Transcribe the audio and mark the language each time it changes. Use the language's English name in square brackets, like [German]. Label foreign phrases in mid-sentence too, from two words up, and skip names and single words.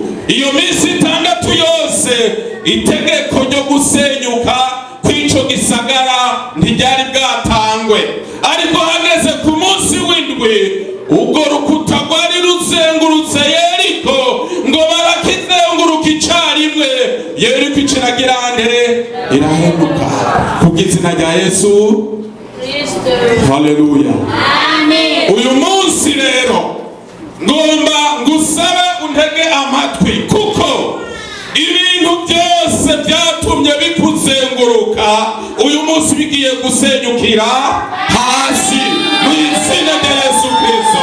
[Rundi] Iyo minsi itandatu yose itegeko ryo gusenyuka kw'ico gisagara ntiryari bwatangwe. Ariko hageze ku munsi w'indwi, ubwo rukuta rwari ruzengurutse Yeriko, ngo barakizenguruka icarimwe, Yeriko iciragira nte irahenuka kubw'izina rya Yesu Kristo. Haleluya. Amen. Uyu munsi rero ngomba ngusabe untege amatwi, kuko ibintu byose byatumye bikuzenguruka uyu munsi bigiye gusenyukira hasi mu izina rya Yesu Kristo.